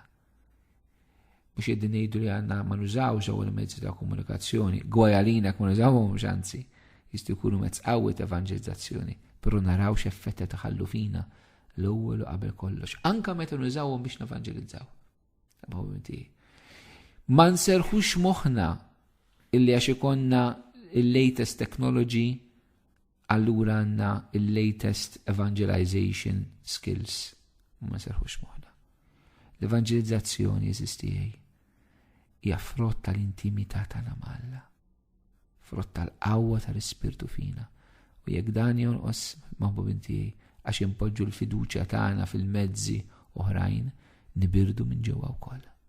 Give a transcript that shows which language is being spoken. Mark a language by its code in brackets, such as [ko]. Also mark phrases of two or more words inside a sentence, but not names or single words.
[mt] Mhux qegħdin ngħidu li għandna ma nużawx dawn il-mezzi ta' komunikazzjoni, gwajalina ma nużawhomx anzi, jistgħu jkunu mezz qawwi ta' evanġelizzazzjoni, però naraw x'effetti taħallu fina l-ewwel u qabel kollox. Anke meta nużawhom biex nevanġelizzaw. Ma nserħux moħħna illi għax ikonna il- [en] latest technology [mt] allura għandna il- [en] latest evangelization skills. [mt] Ma nserħux moħħna. L-evangelizzazzjoni eżistijaj hija frott tal-intimità tagħna mal-Alla, frott tal-qawwa tal-ispirtu fina. U jekk dan jonqos maħbub intijaj għax impoġġu l-fiduċja tagħna fil-mezzi oħrajn nibirdu minn ġewwa wkoll.